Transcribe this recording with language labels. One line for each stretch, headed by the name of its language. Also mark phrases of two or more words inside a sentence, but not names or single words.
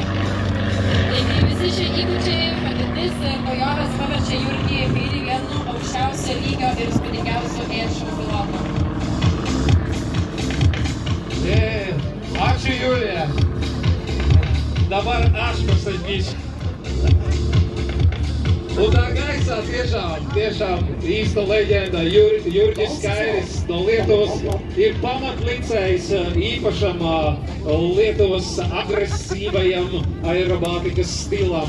Lithuanian: Taigi visi šie įgūdžiai, patirtis ir naujovės paverčia Jurgį Kairį vienu aukščiausio lygio ir įspūdingiausių airšou pilotų. Ačiū, Julija. Dabar aš pasakyšu.
Latvian: Un tā gaisā tiešām īsta leģenda Jurgis Kairis no Lietuvas ir pamatlicējs īpašam Lietuvas agresīvajam aerobātikas stilam.